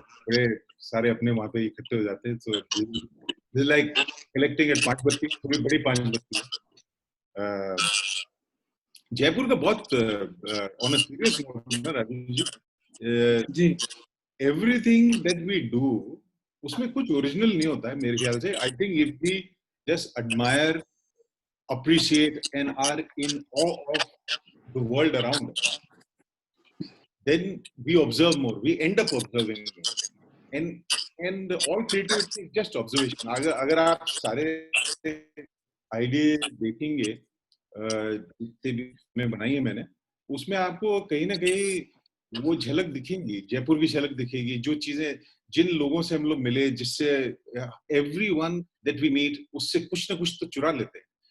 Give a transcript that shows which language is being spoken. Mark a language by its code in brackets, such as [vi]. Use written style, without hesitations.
[hi] बड़े सारे अपने वहाँ पे इकट्ठे हो जाते हैं, तो लाइक कलेक्टिंग एट 5 बत्ती, थोड़ी बड़ी 5 बत्ती। जयपुर का बहुत on a serious note, Rajesh ji, everything that we do उसमें कुछ ओरिजिनल नहीं होता है मेरे ख्याल से। [en] I think if we just admire, appreciate and are in awe of the world around us, then we observe more, we end up observing more, and all creativity is just observation. [hi] अगर आप सारे idea देखेंगे जितने भी मैं बनाई है मैंने, उसमें आपको कहीं ना कहीं वो झलक दिखेंगी, जयपुर की झलक दिखेगी। जो चीजें, जिन लोगों से हम लोग मिले, जिससे everyone that we meet, उससे कुछ ना कुछ तो चुरा लेते हैं।